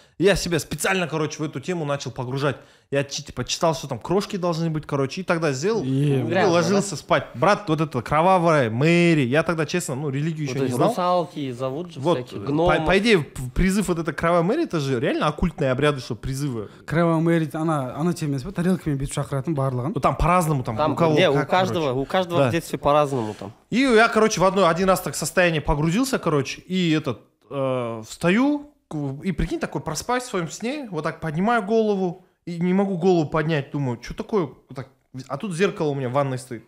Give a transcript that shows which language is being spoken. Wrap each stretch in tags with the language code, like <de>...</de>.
<ru>Я себя специально, короче, в эту тему начал погружать. Я типа читал, что там крошки должны быть, короче, и тогда сделал, и ложился спать. Брат, вот это кровавая Мэри, я тогда, честно, ну, религию еще не знал. Русалки зовут же Вот, всякие, гномы. по идее, призыв вот этой кровавой Мэри, это же реально оккультные обряды, что призывы.</ru> <kk>Кровавая Мэри, ана тем емес па, тарелками бүйтіп шақыратын барлығын.</kk> <ru>Ну, там по-разному, там, у кого не, как, у каждого Да. в детстве по-разному там. И я, короче, один раз так в состояние погрузился, короче, и встаю, и прикинь, такой проспать в своем сне, вот так поднимаю голову, и не могу голову поднять, думаю, что такое, вот так, а тут зеркало у меня в ванной стоит.</ru>